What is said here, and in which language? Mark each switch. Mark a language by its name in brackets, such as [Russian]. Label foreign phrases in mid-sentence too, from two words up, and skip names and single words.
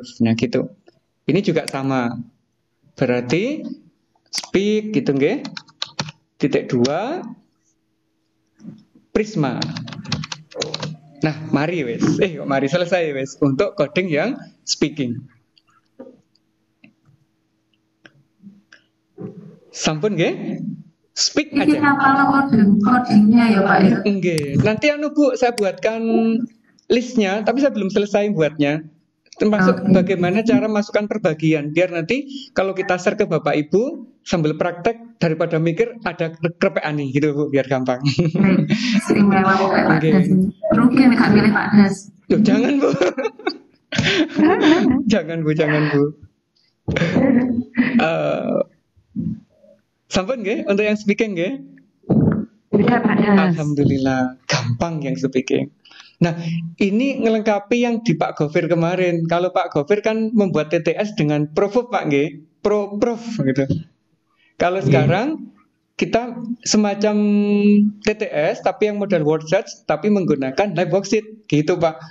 [Indonesian] Nah gitu. Ini juga sama. Berarti speak gitu nggih. (2) Prisma. [Javanese] Nah, mari wes. [Indonesian] Mari selesai wes untuk coding yang speaking. [Javanese] Sampun nggih? [Indonesian] Speak aja. Ini apa codingnya ya Pak ya? Nggih. Nanti Bu, saya buatkan listnya, tapi saya belum selesai buatnya. Termasuk bagaimana cara masukkan perbagian, biar nanti kalau kita share ke Bapak Ibu sambil praktek daripada mikir ada krepean nih gitu Bu, biar gampang. Istimewa Pak Das. Rugi nih Kak pilih Pak Das. Loh, jangan Bu. jangan Bu. [Javanese] Sampun nggih [Indonesian] untuk yang speaking nggih? Alhamdulillah, gampang yang speaking. Nah, ini ngelengkapi yang di Pak Gofir kemarin. Kalau Pak Gofir kan membuat TTS dengan Prof Pak nggih, Prof gitu. Kalau sekarang kita semacam TTS tapi yang model [English] word search [Indonesian] tapi menggunakan [English] live worksheet [Indonesian] gitu Pak.